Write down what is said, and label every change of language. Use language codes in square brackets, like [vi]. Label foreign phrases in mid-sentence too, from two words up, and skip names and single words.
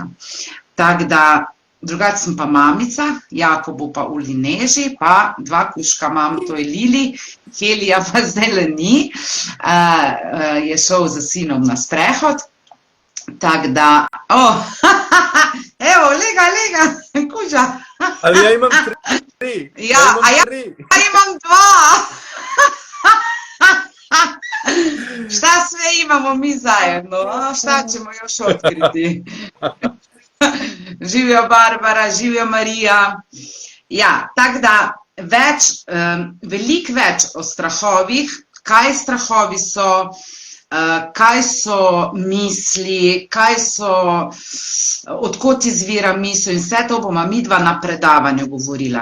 [sl] Tako da, drugače sem pa mamica, Jakobu pa Uli Neži, pa 2 kužka imam, to je Lili, Helija pa zdaj ni, je šel za sinom na sprehod. Tako da, evo, lega, kuža. [sr] Ali ja imam 3? [sl] Ja, ja imam 2. [sr] Šta sve imamo mi zajedno, šta ćemo još otkriti? [sl] Živijo Barbara, živijo Marija. Ja, tako da, veliko več o strahovih, kaj strahovi so, kaj so misli, odkot izvira misel in vse to bomo midva na predavanju govorila.